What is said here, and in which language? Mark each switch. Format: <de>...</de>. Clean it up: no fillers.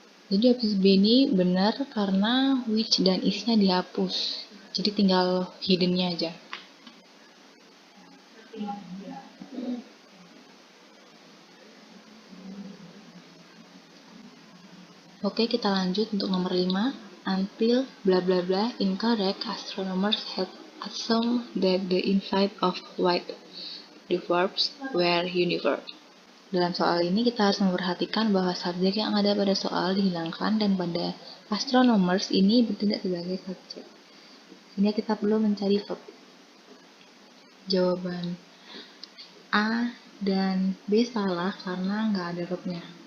<id>Jadi opsi B ini benar karena which dan is-nya dihapus. Jadi tinggal hidden-nya aja. Oke, kita lanjut untuk nomor 5.</id> <en>Until blah blah blah incorrect, astronomers had assumed that the inside of white dwarfs were universe.</en> <id>Dalam soal ini kita harus memperhatikan bahwa subjek yang ada pada soal dihilangkan dan pada astronomers ini bertindak sebagai subjek. Sehingga kita perlu mencari verb. Jawaban A dan B salah karena nggak ada verbnya.</id>